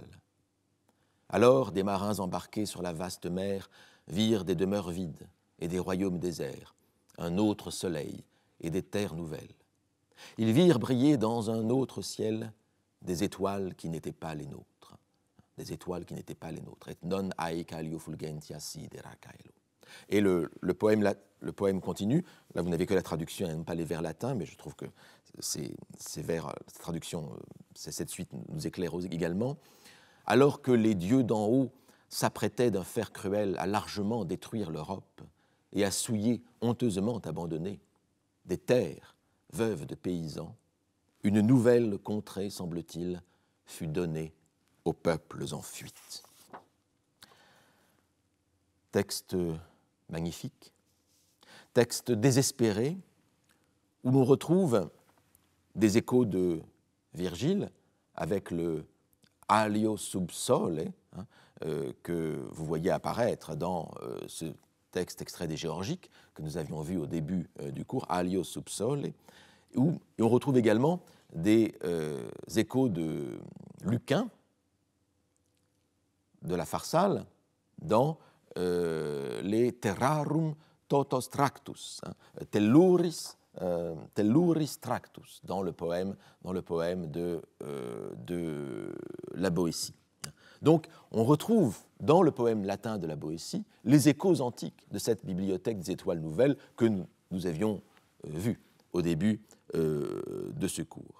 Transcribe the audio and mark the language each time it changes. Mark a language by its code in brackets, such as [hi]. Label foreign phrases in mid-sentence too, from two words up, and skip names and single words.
[fr] Alors, des marins embarqués sur la vaste mer virent des demeures vides et des royaumes déserts, un autre soleil et des terres nouvelles. Ils virent briller dans un autre ciel des étoiles qui n'étaient pas les nôtres. Des étoiles qui n'étaient pas les nôtres. [la] Et non haec alio fulgentia sidera caelo. [fr] Et le poème continue. Là, vous n'avez que la traduction et même pas les vers latins, mais je trouve que ces vers, cette traduction, cette suite nous éclaire également. Alors que les dieux d'en haut s'apprêtaient d'un fer cruel à largement détruire l'Europe et à souiller honteusement abandonnée des terres veuves de paysans, une nouvelle contrée, semble-t-il, fut donnée aux peuples en fuite. Texte magnifique, texte désespéré, où l'on retrouve des échos de Virgile avec le [la] alio sub sole, [fr] que vous voyez apparaître dans ce texte extrait des Géorgiques que nous avions vu au début du cours, [la] alio sub sole, [fr] et on retrouve également des échos de Lucain, de la Pharsale, dans les [la] terrarum totos tractus, telluris tractus, [fr] dans le poème de la Boétie. Donc, on retrouve dans le poème latin de la Boétie les échos antiques de cette bibliothèque des étoiles nouvelles que nous avions vus au début de ce cours.